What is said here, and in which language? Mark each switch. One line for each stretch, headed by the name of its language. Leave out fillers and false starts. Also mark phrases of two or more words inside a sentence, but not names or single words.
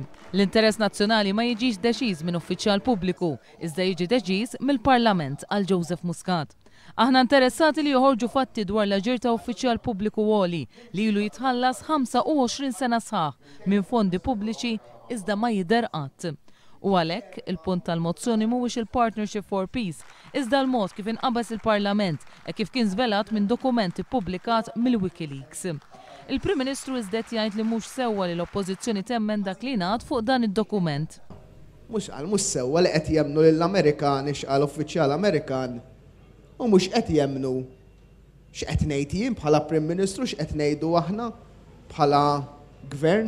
Maltese: L-interess nazzjonali ma jiġix deċiż minn uffiċjal pubbliku, iżda jiġi deċiż mill-Parlament għal Joseph Muscat. Aħna interessati li joħorġu fatti dwar l-aġir ta' uffiċjal pubbliku għoli li ilu jitħallas 25 sena sħaħ minn fondi pubbliċi iżda ma jidher qatt. U għalhekk il-punt tal-mozzjoni mhuwiex il-Partnership for Peace, iżda l-mod kif inqabes il-Parlament e kif kien żvelat minn dokumenti ppubblikat mill-Wikileaks. Il-Prim Ministru iżdet jgħid li mhux sewwa li l-Oppożizzjoni temmen dak li ngħad fuq dan id-dokument. Mhux sewwa li qed jemmnu lill-Amerikani x'qal uffiċjal Amerikan u mhux qed jemmnu x'qed ngħid jien bħala Prim Ministru x'qed ngħidu aħna bħala Gvern.